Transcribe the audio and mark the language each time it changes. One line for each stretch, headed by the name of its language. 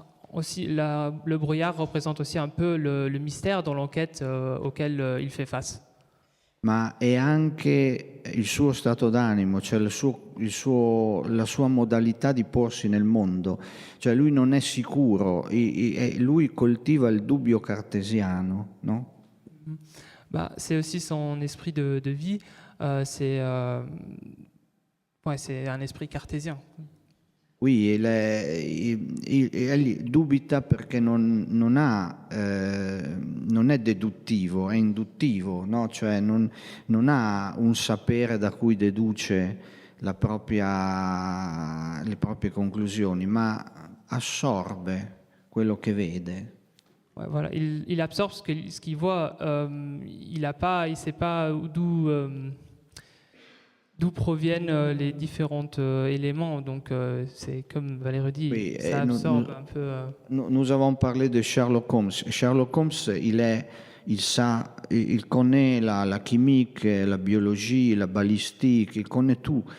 French: Aussi, le brouillard représente aussi un peu le mystère dans l'enquête auquel il fait face.
Italian: Ma è anche il suo stato d'animo, cioè la sua modalità di porsi nel mondo. Cioè lui non è sicuro, lui coltiva il dubbio cartesiano, no?
French: Bah, c'est aussi son esprit de vie, c'est un esprit cartésien.
Italian: Oui, egli dubita perché non è deduttivo, è induttivo, no? Cioè non ha un sapere da cui deduce le proprie conclusioni, ma assorbe quello che vede.
French: Ouais, voilà, il absorbe ce qu'il voit. Il ne sait pas d'où proviennent les différents éléments. Donc, c'est comme Valérie dit, Oui, ça absorbe un peu. Nous avons parlé de Sherlock Holmes. Sherlock Holmes, il connaît la chimique, la biologie, la balistique, il connaît tout.